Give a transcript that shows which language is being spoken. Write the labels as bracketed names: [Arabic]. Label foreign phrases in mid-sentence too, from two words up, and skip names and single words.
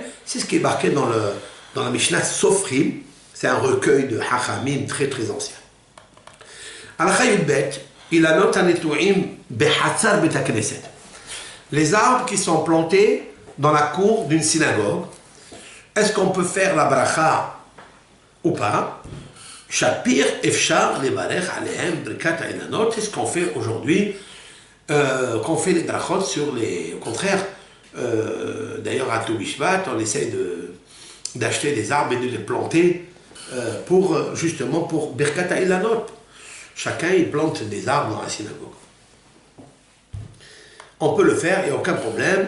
[French] C'est ce qui est marqué dans la Mishnah Sofrim, c'est un recueil de Hachamim très très ancien. Halakha Yudbet, il a noté un étouim [Hebrew] בחצר בית הכנסת. [French] Les arbres qui sont plantés dans la cour d'une synagogue, est-ce qu'on peut faire la bracha ou pas? [Hebrew] שפיר אפשר לברך עליהם ברכת האילנות, [French] c'est ce qu'on fait aujourd'hui, qu'on fait les brachot sur les... Au contraire, d'ailleurs à Toubishvat, on essaie d'acheter des arbres et de les planter justement pour [Hebrew] ברכת האילנות. [French] Chacun il plante des arbres dans la synagogue. On peut le faire, il n'y a aucun problème.